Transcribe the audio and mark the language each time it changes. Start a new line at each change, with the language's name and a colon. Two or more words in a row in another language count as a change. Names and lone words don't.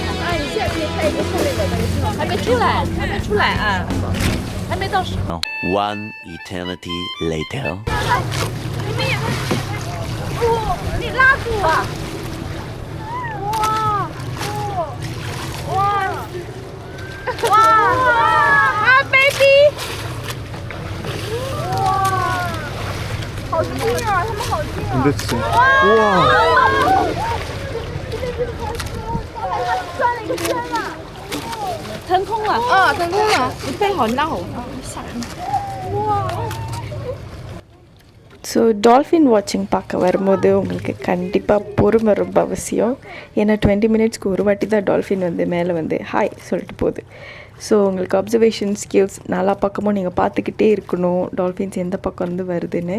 Chinese: 啊，你现在可以拍一个后面的那个是吗？还没出来，还没出来啊，还没到时。
English: One eternity later.
Chinese: 你们也拍，哦，你拉住啊！哇，哇，哇，啊，baby！哇，好近啊，他们好近啊！哇！这边真的好近，我把它转了一个圈了。了。成功了，你背好闹。
Tamil: ஸோ
English: dolphin watching
Tamil: பார்க்க வரும்போது உங்களுக்கு கண்டிப்பாக பொறுமை ரொம்ப அவசியம். ஏன்னா 20 மினிட்ஸ்க்கு ஒரு வாட்டி தான் டால்ஃபின் வந்து மேலே வந்து ஹாய் சொல்லிட்டு போகுது. ஸோ உங்களுக்கு
English: observation skills
Tamil: நாலா பக்கமும் நீங்கள் பார்த்துக்கிட்டே இருக்கணும் டால்ஃபின்ஸ் எந்த பக்கம் வந்து வருதுன்னு.